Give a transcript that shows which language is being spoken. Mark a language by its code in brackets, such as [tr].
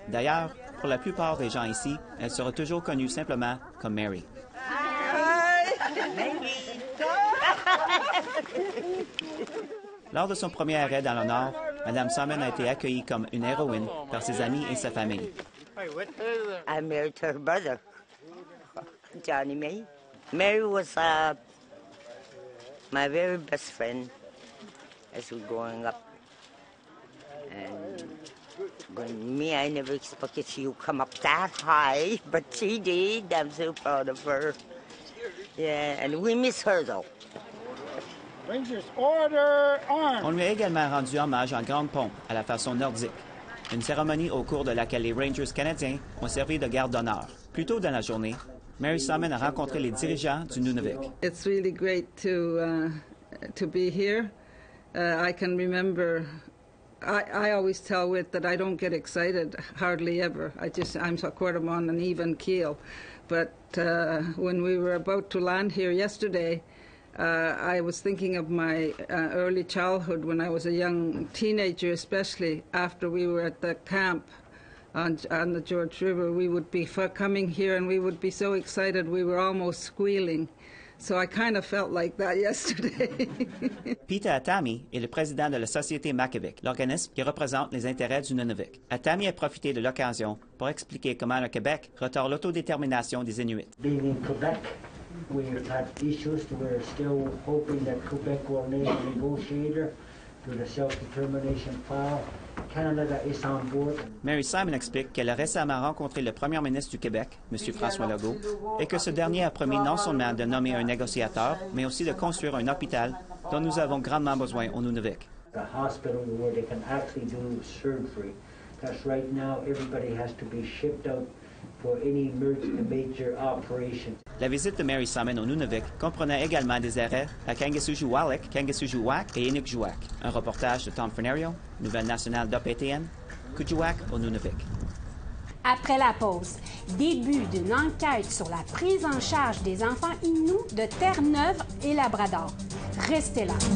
[fr] D'ailleurs, pour la plupart des gens ici, elle sera toujours connue simplement comme Mary. Lors de son premier arrêt dans le Nord, Mme Simon a été accueillie comme une héroïne par ses amis et sa famille. [en] I'm married to her brother, Johnny May. Mary was my very best friend as we were growing up. And I never expected she would come up that high, but she did. I'm so proud of her. Yeah, and we miss her though. Rangers, order, arms! [fr] On lui a également rendu hommage en grande pompe, à la façon nordique. Une cérémonie au cours de laquelle les Rangers canadiens ont servi de garde d'honneur. Plus tôt dans la journée, Mary Simon a rencontré les dirigeants du Nunavik. [en] It's really great to be here. I can remember. I always tell Whit that I don't get excited hardly ever. I'm sort of on an even keel. But when we were about to land here yesterday, I was thinking of my early childhood when I was a young teenager, especially after we were at the camp on the George River. We would be coming here and we would be so excited we were almost squealing. So I kind of felt like that yesterday. [fr] Peter Atami est le président de la Société Makivik, l'organisme qui représente les intérêts du Nunavik. Atami a profité de l'occasion pour expliquer comment le Québec retarde l'autodétermination des Inuits. [en] Being in Quebec, we've had issues. We're still hoping that Quebec will name a negotiator to the self-determination file. Canada is on board. [fr] Mary Simon explique qu'elle a récemment rencontré le premier ministre du Québec, M. François Legault, et que ce dernier a promis non seulement de nommer un négociateur, mais aussi de construire un hôpital dont nous avons grandement besoin au Nunavik. [en] A hospital where they can actually do surgery, because right now everybody has to be shipped out for any major operation. [fr] La visite de Mary Simon au Nunavik comprenait également des arrêts à Kangassujuwalik, Kangassujuwak et Inukjuak. Un reportage de Tom Fernario, Nouvelle nationale d'APTN, Kuujjuaq au Nunavik. Après la pause, début d'une enquête sur la prise en charge des enfants Inuits de Terre-Neuve et Labrador. Restez là.